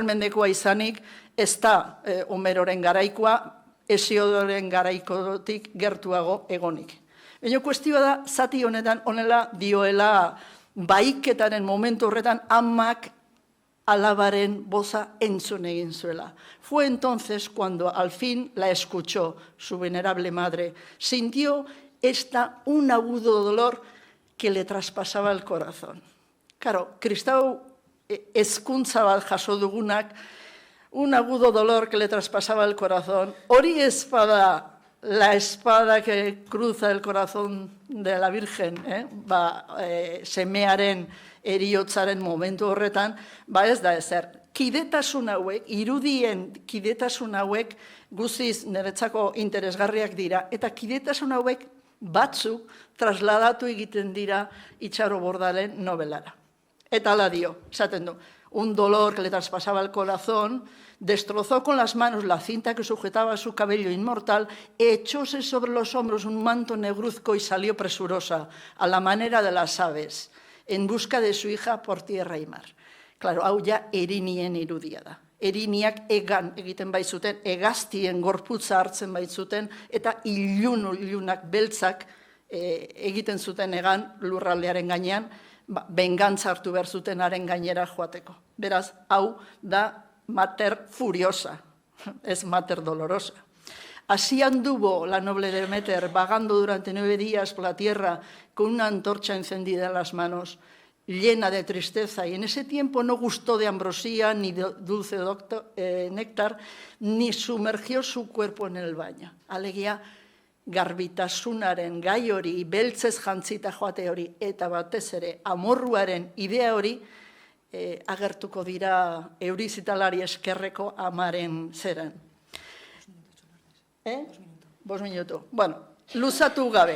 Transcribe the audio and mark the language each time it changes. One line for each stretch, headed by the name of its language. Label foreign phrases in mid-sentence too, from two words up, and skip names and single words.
Basque: mendekoa izanik, ez da Homeroren garaikoa, Hesiodoren garaikotik gertuago egonik. Baina kuestioa da, zati honetan honela dioela baiketaren momentu horretan amak alabaren boza entzun egin zuela.
Spanish: Fue entonces cuando al fin la escuchó su venerable madre. Sintió un agudo dolor que le traspasaba el corazón. Claro,
Basque: kristau hezkuntza bat jaso dugunak,
Spanish: un agudo dolor que le traspasaba el corazón. Hori espada, la espada que cruza el corazón de la Virgen,
Basque: semearen eriotzaren momentu horretan, ez da ezer. Kidetasun hauek, irudien kidetasun hauek guztiz niretzako interesgarriak dira, eta kidetasun hauek batzuk trasladatu egiten dira Itxaro Bordalen novelara. Eta hala dio, esaten du,
Spanish: un dolor que le traspasaba el corazón, destrozó con las manos la cinta que sujetaba su cabello inmortal, echóse sobre los hombros un manto negruzco y salió presurosa, a la manera de las aves, en busca de su hija por tierra y mar. Claro,
Basque: hau ja erinien irudia da. Eriniak egan egiten baitzuten, hegaztien gorputza hartzen baitzuten, eta ilunak beltzak egiten zuten egan lurraldearen gainean, bengantza hartu behar zutenaren gainera joateko. Beraz, hau da
Latin: mater furiosa,
Basque: ez
Latin: mater dolorosa.
Spanish: Así anduvo la noble Demeter vagando durante 9 días por la tierra con una antorcha encendida en las manos, llena de tristeza, y en ese tiempo no gustó de ambrosía ni de dulce néctar, ni sumergió su cuerpo en el baño.
Basque: Alegia, garbitasunaren gai hori, beltzez jantzita joate hori, eta batez ere amorruaren idea hori, agertuko dira Eurizitalari eskerreko amaren zeran. 5 minutu. Bueno, luzatu gabe.